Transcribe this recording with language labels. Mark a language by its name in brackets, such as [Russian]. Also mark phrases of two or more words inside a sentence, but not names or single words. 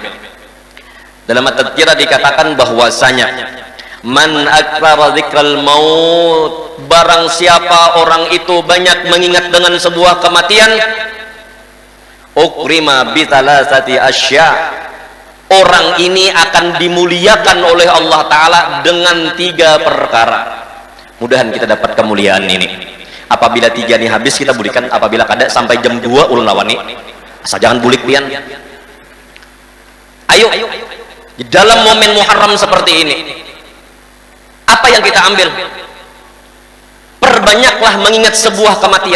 [Indonesian] Dalam At-Tadhkirah dikatakan bahwasanya [Arabic] من أكثر ذكر الموت, [Indonesian] barang siapa orang itu banyak mengingat dengan sebuah kematian, [Arabic] أكرم بثلاثة أشياء, [Indonesian] orang ini akan dimuliakan oleh Allah Ta'ala dengan 3 perkara. Mudahan kita dapat kemuliaan ini. [Banjar] Apabila 3 ini habis kita bulikan, apabila kada sampai jam 2 ulun lawani, asal jangan bulik pian. [Indonesian] Ayo di dalam momen Muharram seperti ini, apa yang kita ambil? Perbanyaklah mengingat sebuah kematian.